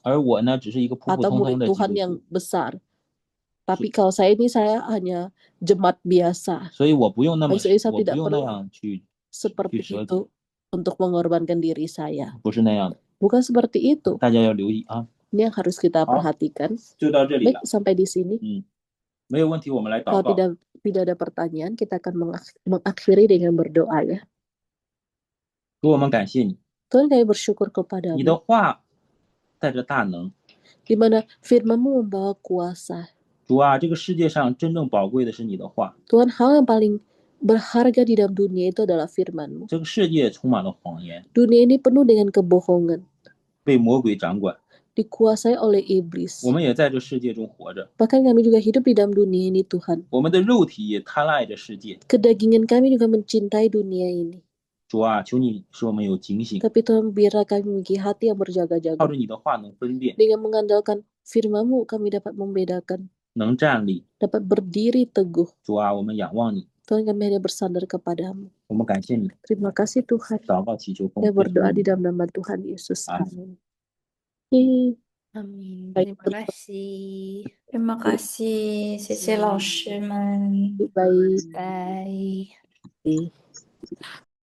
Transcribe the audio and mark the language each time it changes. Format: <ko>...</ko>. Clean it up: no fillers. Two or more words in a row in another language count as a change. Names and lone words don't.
<zh>而我呢只是一个普普</zh> <id>atau</id> <zh>通通</zh> <id>murid</id> <zh>的基</zh> <id>Tuhan</id> <zh>督</zh> <id>yang</id> <zh>徒，</zh> <id>besar. Tapi kalau saya ini, saya hanya jemaat biasa.</id> <zh>所以我不用那么</zh> <id>Jadi saya</id> <zh>我不</zh> <id>tidak</id> <zh>用那</zh> <id>perlu</id> <zh>样去</zh> <id>seperti</id> <zh>舍己，</zh> <id>itu untuk mengorbankan diri saya.</id> <zh>不是那样的，</zh> <id>Bukan seperti itu.</id> <zh>大家要留意啊。</zh> <id>Ini yang harus kita</id> <zh>好，</zh> <id>perhatikan.</id> <zh>就到这里</zh> <id>Baik,</id> <zh>了，</zh> <id>sampai di sini.</id> <zh>没有问题，我们来祷</zh> <id>Kalau</id> <zh>告。</zh> <id>tidak ada pertanyaan, kita akan mengakhiri dengan berdoa ya.</id> <zh>主，我们感谢你，</zh> <id>Tuhan, kami bersyukur</id> <zh>你的</zh> <id>kepadamu,</id> <zh>话带着大能。</zh> <id>di mana firman-Mu membawa kuasa.</id> <zh>主啊，这个世界上真正宝贵的是你的话，</zh> <id>Tuhan, hal yang paling berharga di dalam dunia itu adalah firman-Mu.</id> <zh>这个世界充满了谎言，</zh> <id>Dunia ini penuh dengan kebohongan,</id> <zh>被魔鬼掌管，</zh> <id>dikuasai oleh iblis.</id> <zh>我们也在这世界中活着，</zh> <id>Bahkan kami juga hidup di dalam dunia ini, Tuhan.</id> <zh>我们的肉体也贪爱着世界。</zh> <id>Kedagingan kami juga mencintai dunia ini.</id> <zh>主啊，求你使我们有警醒，</zh> <id>Tapi Tuhan, biarlah kami memiliki hati yang</id> <zh>靠</zh> <id>berjaga-jaga.</id> <zh>着你的话能分辨，</zh> <id>Dengan mengandalkan firman-Mu, kami dapat membedakan,</id> <zh>能站立。</zh> <id>dapat berdiri teguh.</id> <zh>主啊，我们仰望你，</zh> <id>Tuhan, kami hanya bersandar kepadamu.</id> <zh>我们感谢你。</zh> <id>Terima kasih Tuhan.</id> <zh>祷告祈求奉</zh> <id>Saya</id> <zh>耶稣</zh> <id>berdoa</id> <zh>的</zh> <id>di</id> <zh>名，</zh> <id>dalam nama Tuhan Yesus. Amin. Amin. Amin. Baik, Terima kasih. Terima kasih.</id> <zh>谢谢老师们。</zh> <id>baik. Bye. Baik.</id>